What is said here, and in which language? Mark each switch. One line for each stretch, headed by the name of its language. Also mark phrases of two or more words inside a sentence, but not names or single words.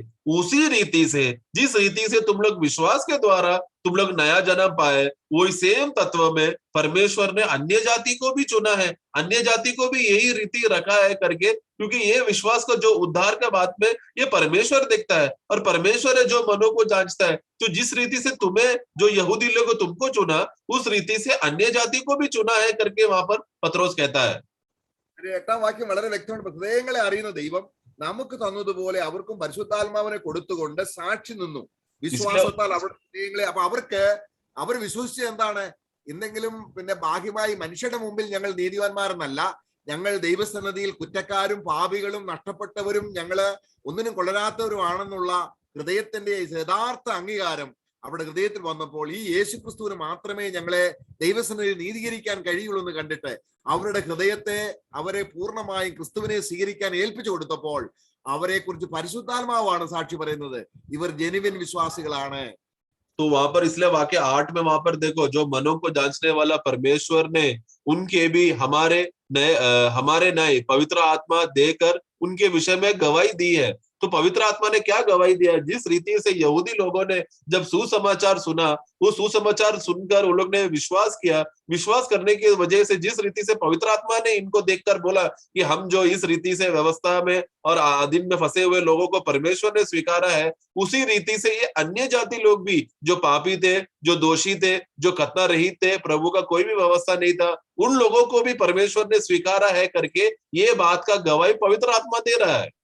Hindi: उसी रीति से, जिस रीति से तुम लोग विश्वास के द्वारा तुम लोग नया जन्म पाए, वही सेम तत्व में परमेश्वर ने अन्य जाति को भी चुना है, अन्य जाति को भी यही रीति रखा है करके, क्योंकि ये विश्वास का जो उद्धार का बात में ये परमेश्वर देखता है, और परमेश्वर है जो मनों को जांचता है. तो जिस रीति से तुम्हें जो यहूदी लोग तुमको चुना, उस रीति से अन्य जाति को भी चुना है करके वहां पर पत्रोस कहता है.
Malayalam: 8-ാം വാക്യം വളരെ വ്യക്തമാണ്. ഹൃദയങ്ങളെ അറിയുന്ന ദൈവം നമുക്ക് തന്നതുപോലെ അവർക്കും പരിശുദ്ധാത്മാവിനെ കൊടുത്തുകൊണ്ട് സാക്ഷി നിന്നു വിശ്വാസത്താൽ അവരുടെ ഹൃദയങ്ങളെ. അപ്പൊ അവർ വിശ്വസിച്ചത് എന്താണ്? എന്തെങ്കിലും പിന്നെ ബാഹ്യമായി മനുഷ്യരുടെ മുമ്പിൽ ഞങ്ങൾ നീതിവാന്മാരെന്നല്ല, ഞങ്ങൾ ദൈവസന്നിധിയിൽ കുറ്റക്കാരും പാപികളും നഷ്ടപ്പെട്ടവരും ഞങ്ങള് ഒന്നിനും കൊള്ളരാത്തവരുമാണെന്നുള്ള ഹൃദയത്തിന്റെ യഥാർത്ഥ അംഗീകാരം അവരുടെ ഹൃദയത്തിൽ വന്നപ്പോൾ ഈ യേശുക്രിസ്തുവിന് മാത്രമേ ഞങ്ങളെ ദൈവസന്നിധിയിൽ നീതീകരിക്കാൻ കഴിയുള്ളൂ എന്ന് കണ്ടിട്ട് അവരുടെ ഹൃദയത്തെ അവരെ പൂർണ്ണമായും ക്രിസ്തുവിനെ സ്വീകരിക്കാൻ ഏൽപ്പിച്ചു കൊടുത്തപ്പോൾ അവരെ കുറിച്ച് പരിശുദ്ധാത്മാവാണ് സാക്ഷി പറയുന്നത്, ഇവർ ജെനുവിൻ വിശ്വാസികളാണ്.
Hindi: तो वहां पर इसलिए वाक्य 8 में वहां पर देखो, जो मनों को जांचने वाला परमेश्वर ने उनके भी हमारे नए पवित्र आत्मा देकर उनके विषय में गवाही दी है. तो पवित्र आत्मा ने क्या गवाही दिया? जिस रीति से यहूदी लोगों ने जब सुसमाचार सुना, वो सुसमाचार सुनकर उन लोग ने विश्वास किया, विश्वास करने की वजह से जिस रीति से पवित्र आत्मा ने इनको देखकर बोला कि हम जो इस रीति से व्यवस्था में और आदिम में फंसे हुए लोगों को परमेश्वर ने स्वीकारा है, उसी रीति से ये अन्य जाति लोग भी जो पापी थे, जो दोषी थे, जो खतना रहित थे, प्रभु का कोई भी व्यवस्था नहीं था, उन लोगों को भी परमेश्वर ने स्वीकारा है करके ये बात का गवाही पवित्र आत्मा दे रहा है.